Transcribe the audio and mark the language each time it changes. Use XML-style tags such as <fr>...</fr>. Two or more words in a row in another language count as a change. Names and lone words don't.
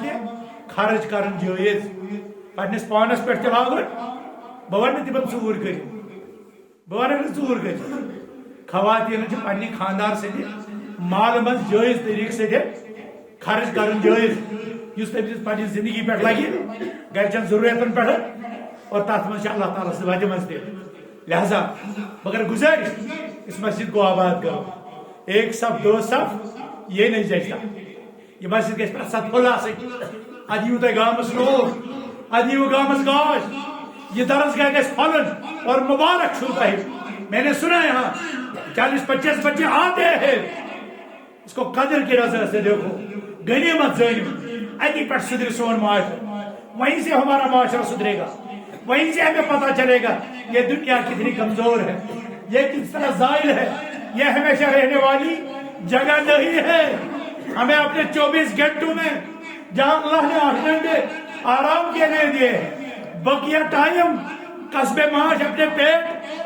<ks>تہِ خرچ کرن جٲیز، پننِس پانس پٮ۪ٹھ تہِ لاگُن، بہٕ ونہٕ نہٕ تِمن ژوٗر کٔرِو، بہٕ ونہٕ نہٕ ژوٗر کٔرِو، خواتیٖنن چھُ پننہِ خاندار سٕنٛدِ مالہٕ منٛز جٲیز طریٖقہٕ سۭتۍ خرچ کرن جٲیز، یُس تٔمِس پننہِ زندگی پٮ۪ٹھ لگہِ گرچن ضروٗرتن پٮ۪ٹھ، اور تتھ منٛز چھِ اللہ تعالیٰ سٕنٛزِ وجہ منٛز تہِ۔</ks> <ur>لہذا مگر گزارش اس مسجد کو آباد کرو، 1 صف 2 صف یہ نہیں جچتا،</ur> <ks>یہ مسجد گژھِ پرٛٮ۪تھ ساتہٕ پھُل آسٕنۍ، ادٕ یِیِو تۄہہِ گامس لوٗکھ، ادٕ یِیِو گامس گاش، یہ درسگاہ گژھِ پھۄلُن اور مبارک چھُو تۄہہِ۔</ks> <ur>میں نے سنا یہاں 40-25 بچے آتے ہیں، اس کو قدر کی نظر سے دیکھو،</ur> <ks>غنیمت زٲنِو، اتی پٮ۪ٹھ سُدھرِ سون معاشرٕ،</ks> <ur>وہیں سے ہمارا معاشرہ سدھرے گا، وہیں سے ہمیں پتہ چلے گا یہ دنیا کتنی کمزور ہے، یہ کس طرح زائل ہے، یہ ہمیشہ رہنے والی جگہ نہیں ہے۔ ہمیں اپنے 24 گھنٹوں میں جہاں اللہ نے 8 گھنٹے آرام کے لیے دیے، بقیہ ٹائم قصبے معاش اپنے پیٹ</ur>